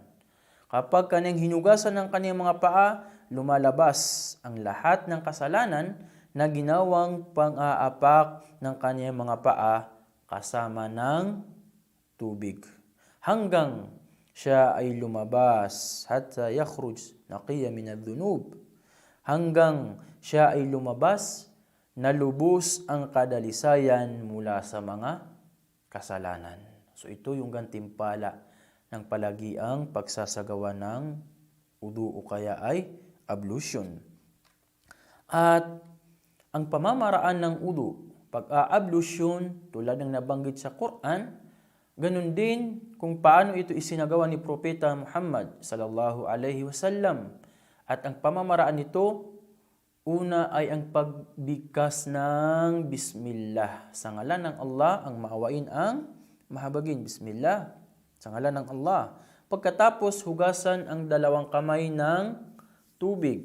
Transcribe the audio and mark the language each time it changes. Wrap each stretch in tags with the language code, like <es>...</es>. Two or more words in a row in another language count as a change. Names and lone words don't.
<tl>Kapag kaniyang hinugasan ang kaniyang mga paa, lumalabas ang lahat ng kasalanan na ginawang pang-aapak ng kaniyang mga paa kasama ng tubig. Hanggang siya ay lumabas,</tl> <ar>حتى يخرج نقيا من الذنوب.</ar> <tl>Hanggang siya ay lumabas, nalubos ang kadalisayan mula sa mga kasalanan. So ito yung gantimpala ng palagiang pagsasagawa ng udu o kaya ay ablution. At ang pamamaraan ng udu, pag-ablution, tulad ng nabanggit sa Quran, ganun din kung paano ito isinagawa ni Propeta Muhammad</tl> <ar>صلى الله عليه وسلم.</ar> <tl>At ang pamamaraan nito, una ay ang pagbigkas ng Bismillah. Sa ngalan ng Allah, ang maawain ang mahabagin. Bismillah. Sa ngalan ng Allah. Pagkatapos, hugasan ang dalawang kamay ng tubig.</tl>